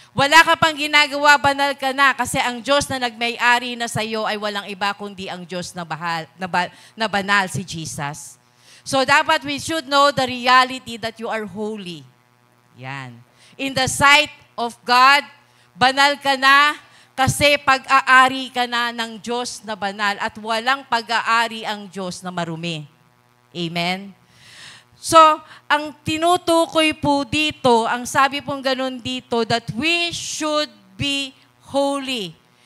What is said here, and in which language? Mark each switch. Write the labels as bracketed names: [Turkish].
[Filipino] Wala ka pang ginagawa, banal ka na kasi ang Diyos na nagmay-ari na sa iyo ay walang iba kundi ang Diyos na banal, si Jesus. So dapat [English] we should know the reality that you are holy. [Filipino] Yan. [English] In the sight of God, [Filipino] banal ka na kasi pag-aari ka na ng Diyos na banal at walang pag-aari ang Diyos na marumi. Amen? So, ang tinutukoy po dito, ang sabi pong ganun dito, [English] that we should be holy.